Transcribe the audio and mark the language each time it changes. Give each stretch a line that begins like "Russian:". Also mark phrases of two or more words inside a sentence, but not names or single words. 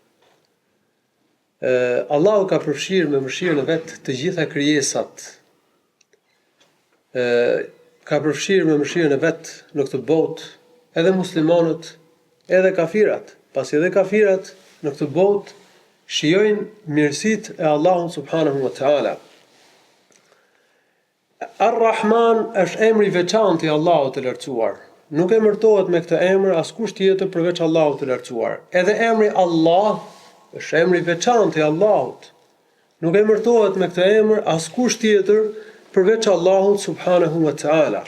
Albanian: Allahu ka përfshirë me mëshirën e vet të gjitha krijesat. Ka përfshirë me mëshirën e vet në këtë botë edhe muslimanët, edhe kafirat, pasi edhe kafirat në këtë botë shijojnë mirësitë e Allahut
Arabic: سبحانه وتعالى.
Albanian: Ar-Rahman është emri i veçantë i Allahut të lartësuar. Nuk emërtohet me këtë emër askush tjetër përveç Allahut të lartësuar. Edhe emri Allah është emri i veçantë i Allahut. Nuk emërtohet me këtë emër askush tjetër përveç Allahut
Arabic: سبحانه وتعالى.